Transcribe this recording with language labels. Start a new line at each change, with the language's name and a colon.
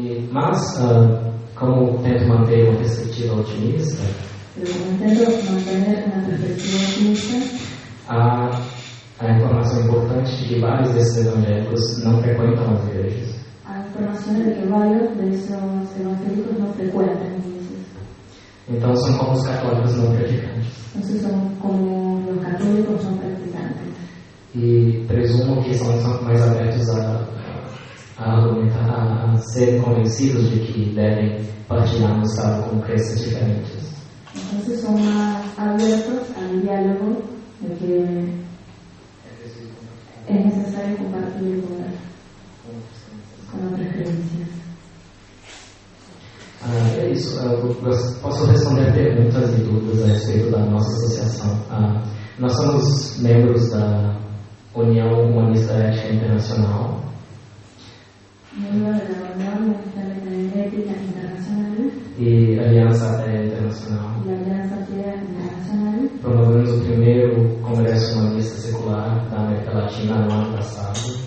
Portuguese: Mas, como tento manter uma perspectiva otimista,
Spanish: pero como intento mantener una perspectiva optimista,
Portuguese: a informação importante de que vários desses evangélicos não frequentam as igrejas.
Spanish: hay informaciones de que varios de esos evangélicos no frecuentan iglesias.
Portuguese: Então, são como os católicos não praticantes.
Spanish: Entonces son como los católicos son practicantes.
Portuguese: E presumo que são mais abertos a argumentar, a serem convencidos de que devem partilhar no Estado com crenças diferentes.
Spanish: Entonces son más abiertos al diálogo de que es necesario compartir el poder con otras creencias.
Portuguese: É isso. Eu posso responder perguntas e dúvidas a respeito da nossa associação. Nós somos membros da União Humanista Ética Internacional.
Spanish: Miembro de la Unión Humanista Ética Internacional
Portuguese: E Aliança Ateia Internacional.
Spanish: y la Alianza Atea Internacional.
Portuguese: Promovemos o primeiro Congresso Humanista Secular da América Latina no ano passado.